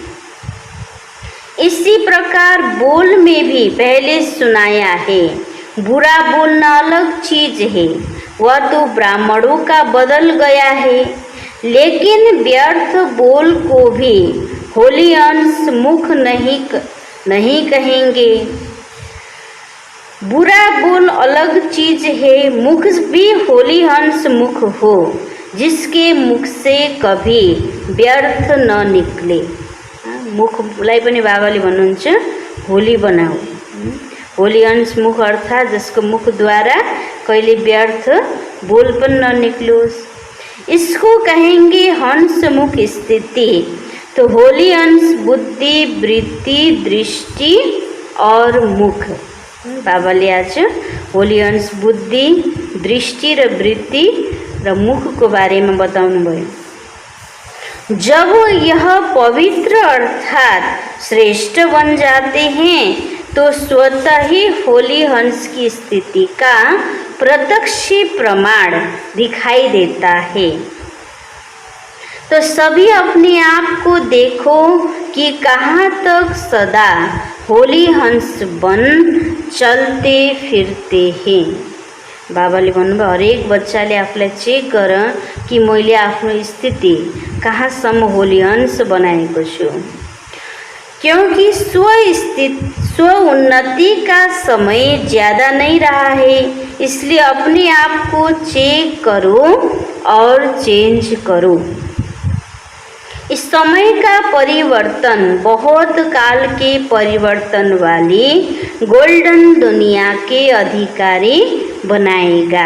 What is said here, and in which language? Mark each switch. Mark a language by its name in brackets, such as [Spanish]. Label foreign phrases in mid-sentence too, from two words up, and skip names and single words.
[Hindi] इसी प्रकार बोल में भी पहले सुनाया है, बुरा बोलना अलग चीज है, वह तो ब्राह्मणों का बदल गया है, लेकिन व्यर्थ बोल को भी होली अंश मुख नहीं कहेंगे। बुरा बोल अलग चीज है, मुख भी होली हंस मुख हो, जिसके मुख से कभी व्यर्थ न निकले। [Nepali] मुखलाई पनि बाबाले भन्नुहुन्छ होली बनाऊ, होली अंश मुख अर्थात जसको मुखद्वारा कहिले व्यर्थ बोल पनि ननिक्लोस्, [Hindi] इसको कहेंगे हंस मुख स्थिति। तो होली अंश बुद्धि, वृत्ति, दृष्टि और मुख। [Nepali] बाबाले आज होली अंश बुद्धि, दृष्टि र वृत्ति र मुख को बारे में बताउनु भयो। [Hindi] जब यह पवित्र अर्थात श्रेष्ठ बन जाते हैं तो स्वतः ही होली हंस की स्थिति का प्रत्यक्ष प्रमाण दिखाई देता है। तो सभी अपने आप को देखो कि कहाँ तक सदा होली हंस बन चलते फिरते हैं। [Nepali] बाबाले भन्नुभयो हरेक बच्चाले आफूलाई चेक गर कि मैले आफ्नो स्थिति कहाँसम्म होली हंस बनाएको छु, [Hindi] क्योंकि स्व उन्नति का समय ज़्यादा नहीं रहा है, इसलिए अपने आप को चेक करो और चेंज करो। इस समय का परिवर्तन बहुत काल के परिवर्तन वाली गोल्डन दुनिया के अधिकारी बनाएगा।